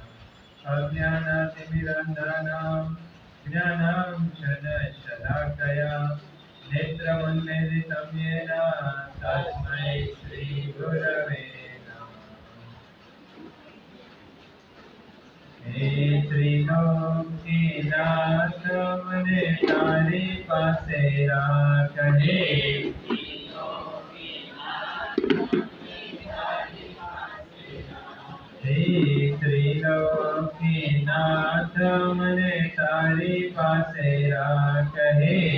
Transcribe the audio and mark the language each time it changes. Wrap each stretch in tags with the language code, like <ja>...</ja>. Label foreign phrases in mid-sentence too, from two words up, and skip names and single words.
<sa>अज्ञानातिमिरन्धनां ज्ञानाञ्जनशलाकया नेत्रमुन्मीलितं येन तस्मै श्रीगुरवे नमः।</sa> <gu>હે ત્રિલોકીનાથ મને તારી પાસે રાખજે। હે ત્રિલોકીનાથ મને તારી પાસે રાખજે।</gu>